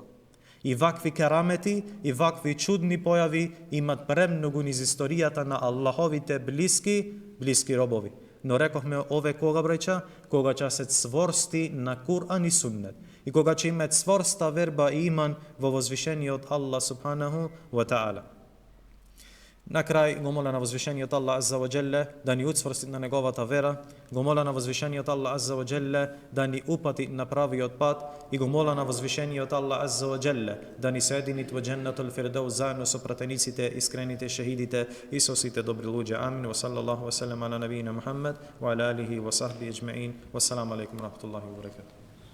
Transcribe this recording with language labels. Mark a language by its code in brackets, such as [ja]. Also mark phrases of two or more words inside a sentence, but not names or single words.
[mk] И вакви керамети и вакви чудни појави имат премногу низ историјата на Аллаховите блиски робови. Но рековме ове кога браќа, кога ќе се цворсти на Кур'ан и Суннет и кога ќе има цворста верба и иман во возвишениот Аллах [ar] سبحانه وتعالى. [mk] На крај го моля на возвишениот Аллах [ar] عز وجل [mk] да ни уцврсти на неговата вера, го моля на возвишениот Аллах [ar] عز وجل [mk] да ни упати на правиот пат и го моля на возвишениот Аллах [ar] عز وجل [mk] да ни соедини во [ar] جنة الفردوس [mk] заедно со пратениците, искрените шехидите и со сите добри луѓе. [ar] آمين. وصلى الله وسلم على نبينا محمد وعلى آله وصحبه أجمعين. والسلام عليكم ورحمة الله وبركاته.